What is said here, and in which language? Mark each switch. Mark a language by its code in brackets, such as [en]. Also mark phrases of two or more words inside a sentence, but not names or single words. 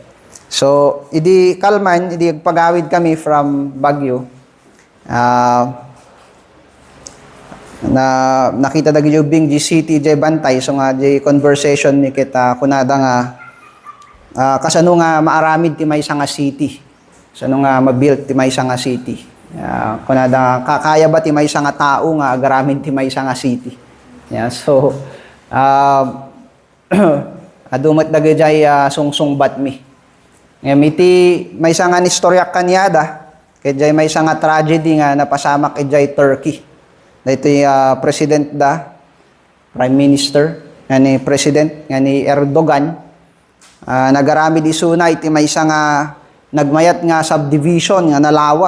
[ilo] So idi kalman idi pagawid kami from Baguio na nakita dagi jubing di city jay bantay so nga jay conversation ni kita kunada nga kasano nga maaramid ti maysa nga city. Kasano nga mabuild ti maysa nga city. Kunada kakaya ba ti maysa nga tao nga agaramid ti maysa nga city. Yeah, so adumat dagay sungsungbat mi. Ngem iti maysa nga istorya kanyada ket jay maysa nga tragedy nga napasamak ijay Turkey. Daytoy president da prime minister nga ni president nga ni Erdogan nagaramid isuna iti maysa nga nagmayat nga subdivision nga nalawa.